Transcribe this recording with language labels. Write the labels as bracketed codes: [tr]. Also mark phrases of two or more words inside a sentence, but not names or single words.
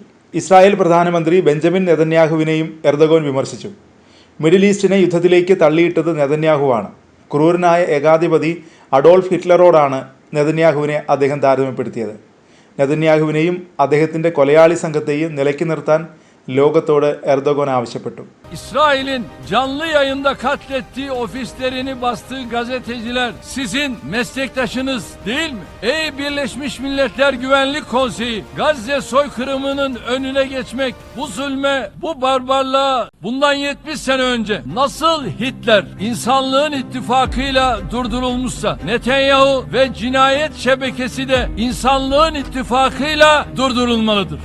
[ml] ഇസ്രായേൽ പ്രധാനമന്ത്രി ബെഞ്ചമിൻ നെതന്യാഹുവിനെയും എർദോഗൻ വിമർശിച്ചു. മിഡിൽ ഈസ്റ്റിനെ യുദ്ധത്തിലേക്ക് തള്ളിയിട്ടത് നെതന്യാഹുവാണ്. ക്രൂരനായ ഏകാധിപതി അഡോൾഫ് ഹിറ്റ്ലറോടാണ് നെതന്യാഹുവിനെ അദ്ദേഹം താരതമ്യപ്പെടുത്തിയത്. നെതന്യാഹുവിനെയും അദ്ദേഹത്തിൻ്റെ കൊലയാളി സംഘത്തെയും നിലയ്ക്ക് നിർത്താൻ ലോകത്തോട് എർദോഗൻ ആവശ്യപ്പെട്ടു. [tr] İsrail'in canlı yayında katlettiği ofislerini bastığı gazeteciler sizin meslektaşınız değil mi? Ey Birleşmiş Milletler Güvenlik Konseyi, Gazze soykırımının önüne geçmek, bu zulme, bu barbarlığa bundan 70 sene önce nasıl Hitler insanlığın ittifakıyla durdurulmuşsa, Netanyahu ve cinayet şebekesi de insanlığın ittifakıyla durdurulmalıdır.